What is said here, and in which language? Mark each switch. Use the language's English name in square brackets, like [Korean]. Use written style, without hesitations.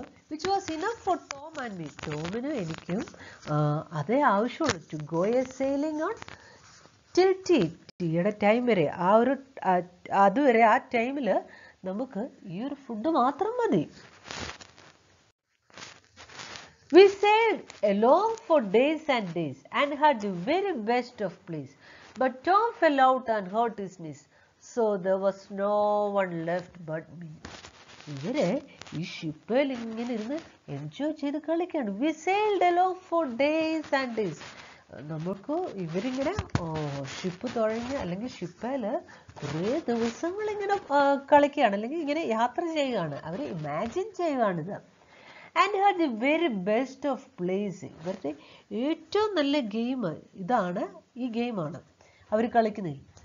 [English] Which was enough for Tom and me. [Malayalam] ടോമിനും എനിക്കും അതേ ആവശ്യമുള്ളൂ. [English] to go a sailing on till [Malayalam] ടീയുടെ time വരെ, അതുവരെ ആ ടൈമിൽ നമുക്ക് ഈ ഒരു ഫുഡ് മാത്രം മതി. [English] We sailed along for days and days and had the very best of place. But Tom fell out and hurt his knees, so there was no one left but me. [Malayalam] ഇവര് ഈ ഷിപ്പിൽ ഇങ്ങനെ ഇരുന്ന് enjoy ചെയ്ത് കളിക്കാണ്. [English] We sailed along for days and days. [Malayalam] നമുക്ക് ഇവരിങ്ങനെ ship തുഴഞ്ഞ് അല്ലെങ്കിൽ ഷിപ്പിൽ കുറേ ദിവസങ്ങൾ ഇങ്ങനെ കളിക്കുകയാണ്, അല്ലെങ്കിൽ ഇങ്ങനെ യാത്ര ചെയ്യുകയാണ്. അവർ imagine ചെയ്യുകയാണിത്. [English] And had the very best of place. [Malayalam] ഇവരുടെ ഏറ്റവും നല്ല ഗെയിം ഇതാണ്, ഈ ഗെയിമാണ് അവർ കളിക്കുന്നത്.